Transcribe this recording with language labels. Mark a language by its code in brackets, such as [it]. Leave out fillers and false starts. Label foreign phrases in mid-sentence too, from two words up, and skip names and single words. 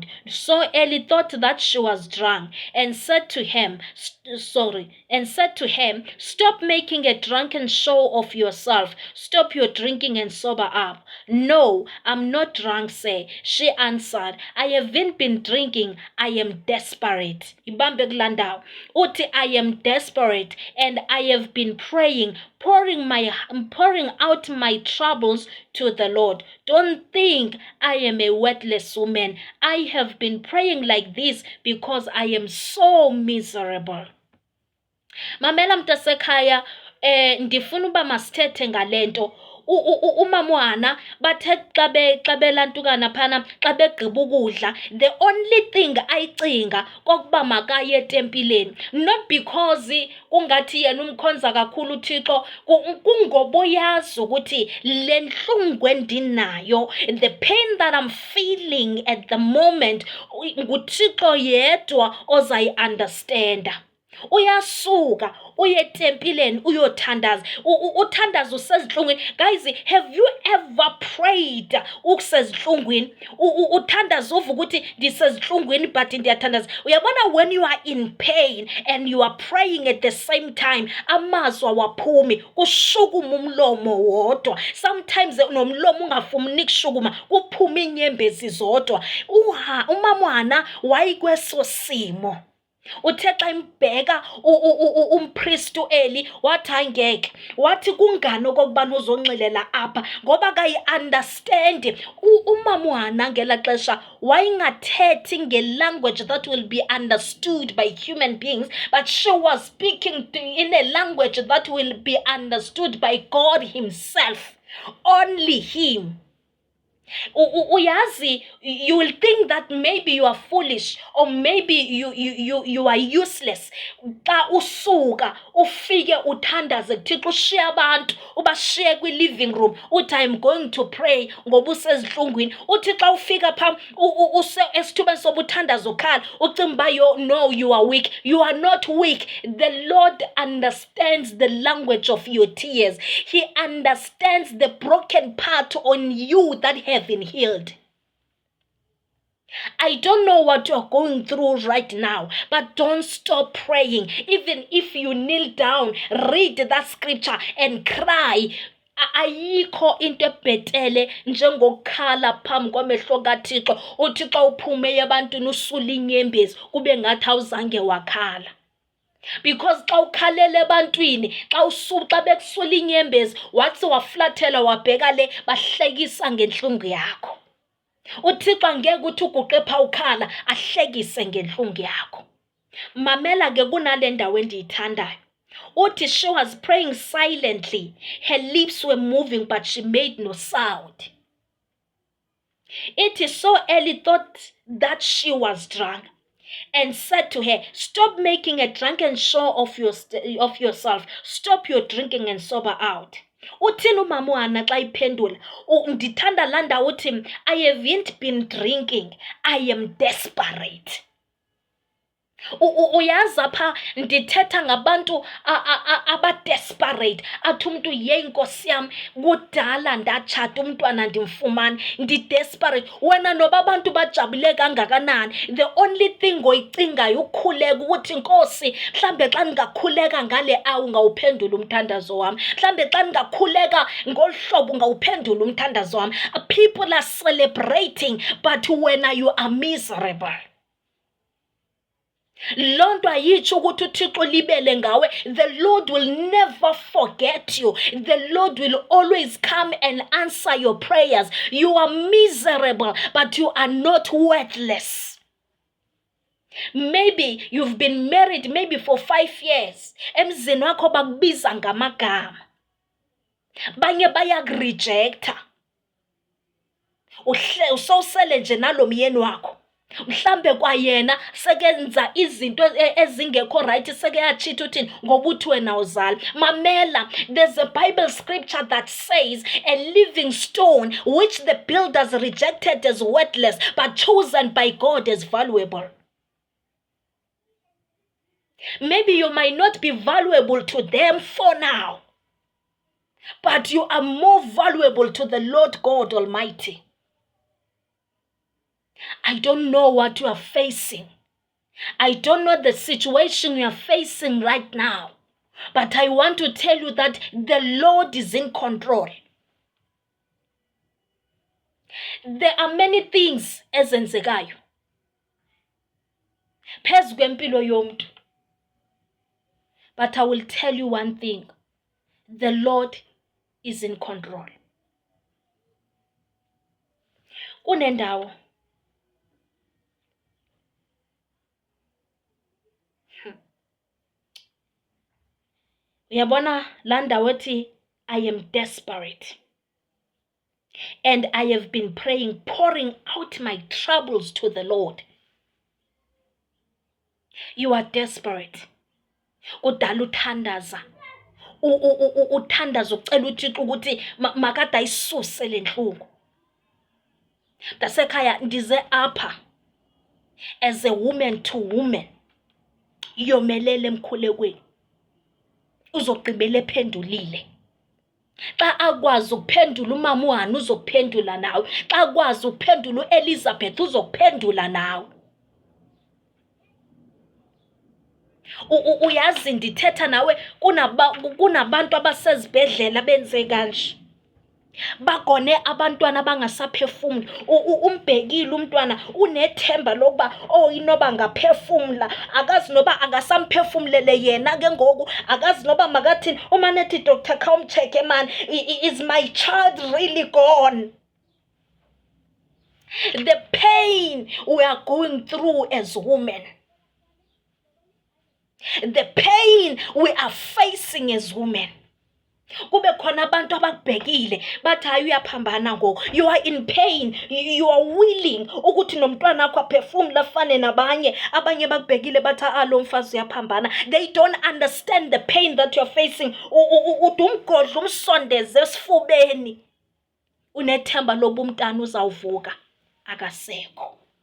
[en] So Eli thought that she was drunk, and said to him, "Stop making a drunken show of yourself. Stop your drinking and sober up." "No, I'm not drunk, sir," she answered. "I haven't been drinking. I am desperate." [xh] Ibambe kulandawo. Uthi, [en] "I am desperate, and I have been praying, pouring out my troubles to the Lord. Don't think I am a worthless woman. I have been praying like this because I am so miserable." [xh] Mamela mtasekhaya, ndifuna uba masithethe ngalento. Umama uHana bathe xa belantukana phana, xa begqiba ukudla, [en] the only thing [xh] ayicinga kokuba makaye etempileni, [en] not because [xh] kungathi yena umkhonza kakhulu uThixo, kungoba uyazi ukuthi le nhlungu endinayo, [en] the pain that I'm feeling at the moment, [xh] nguThixo yedwa ozayi-understanda. Uyasuka uye etempileni uyothandaza, uthandaza usezinhlungwini. [en] Guys, have you ever prayed [xh] ukusezinhlungwini, uthandaza uvuka ukuthi ndisezinhlungwini [en] but ndiyathandaza? [xh] Uyabona, [en] when you are in pain and you are praying at the same time, [xh] amazwi awaphumi, kushukuma umlomo wodwa. Sometimes nomlomo ungafuni kushukuma, kuphuma inyembezi zodwa. Umama uHana wayikweso simo. Uthe xa imbheka umpriest uEli, wathi angeke, wathi kungani okokubana uzonxilela apha, ngoba kayi-understand. Umama uHana ngela xesha wayingathethi nge-language [en] that will be understood by human beings, but she was speaking in a language that will be understood by God himself, only him. Uyazi, you will think that maybe you are foolish, or maybe you are useless. [xh] Xa usuka ufike uthandaze kuThixo, ushiye abantu ubashiye kwi-living room, uthi [en] I'm going to pray [xh] ngoba usezinhlungwini. Uthi xa ufika pha esithubeni soba uthandaze ukhala, ucimba [en] no, you are weak. You are not weak. The Lord understands the language of your tears. He understands the broken part on you that have been healed. I don't know what you're going through right now, but don't stop praying. Even if you kneel down, read that scripture and cry. [xh] Ayikho into ebhetele njengokukhala phambi kwamehlo kaThixo, uthi xa uphume ebantwini usula inyembezi kube ngathi awuzange wakhala. Because xa ukhalela ebantwini, xa bekusula inyembezi, wathi waflathela wabheka le, bahlekisa ngenhlungu yakho. uThixo angeke uthi uguqe pha ukhala ahlekise ngenhlungu yakho. Mamela ke kunale ndawo endiyithandayo. [en] Uthi she was praying silently. Her lips were moving, but she made no sound. It is so Eli thought that she was drunk. and said to her, "Stop making a drunken show of yourself. Stop your drinking and sober out." [xh] Uthini umama uHana xa iphendula? Ndithanda laa ndawo uthi, [en] "I haven't been drinking, I am desperate." [xh] Uyazi apha ndithetha ngabantu aba-desperate, athi umntu yeyi nkosi yam kudala ndatshata umntwana ndimfumane, ndi-desperate. Wena noba abantu bajabule kangakanani, [en] the only thing [xh] oyicingayo ukhuleka ukuthi nkosi mhlambe xa ndingakhuleka ngale ungawuphendula umthandazo wam, mhlambe xa ndingakhuleka ngolu hlobo ungawuphendula umthandazo wam. [en] People are celebrating, but wena you are miserable. [xh] Loo nto ayitsho ukuthi uThixo libele ngawe. [en] The Lord will never forget you. The Lord will always come and answer your prayers. You are miserable, but you are not worthless. Maybe you've been married maybe for 5 years. [xh] Emzini wakho bakubiza ngamagama. Banye bayakurejecta. Usosele nje nalo myeni wakho. Mhlambe kwayena sekenza izinto ezingekho right, sekeyachitha uthini ngoba uthi wena uzala. Mamela, [en] there's a Bible scripture that says, "A living stone which the builders rejected as worthless but chosen by God as valuable." Maybe you might not be valuable to them for now, but you are more valuable to the Lord God Almighty. I don't know what you are facing. I don't know the situation you are facing right now. But I want to tell you that the Lord is in control. There are many things [xh] ezenzekayo phezu kwempilo yomntu. [en] But I will tell you one thing. The Lord is in control. [xh] Kunendawo uyabona laa ndawo ethi, [en] "I am desperate. And I have been praying, pouring out my troubles to the Lord." You are desperate. [xh] Kudala uthandaza. Uthandaza ucela uThixo ukuthi makade ayisuse le nhlungu. Mntasekhaya ndize apha [en] as a woman to woman. [xh] Yomelele emkhulekweni. Uzogqibela ephendulile. Xa akwazi ukuphendula umama uHana uzokuphendula nawe. Xa akwazi ukuphendula uElizabeth uzokuphendula nawe. Uyazi ndithetha nawe kunabantu abasezibhedlela benze kanje. Bagone abantwana bangasaphefumuli. Umbhekile umntwana unethemba lokuba inoba ngaphefumula, akazi noba angasamphefumulele yena ke ngoku, akazi noba makathini. Uma nethi Dr. [en] Khawumcheck man, is my child really gone? The pain we are going through as women, the pain we are facing as women. [xh] Kube khona abantu abakubhekile bathi hayi uyaphambana ngoku, [en] you are in pain, you are willing [xh] ukuthi nomntwana wakho aphefumule afane nabanye. Abanye bakubhekile bathi lo mfazi uyaphambana. [en] They don't understand the pain that you are facing. [xh] Uthi umgodla umsondeze esifubeni, unethemba loba umntana uzawuvuka, akasekho.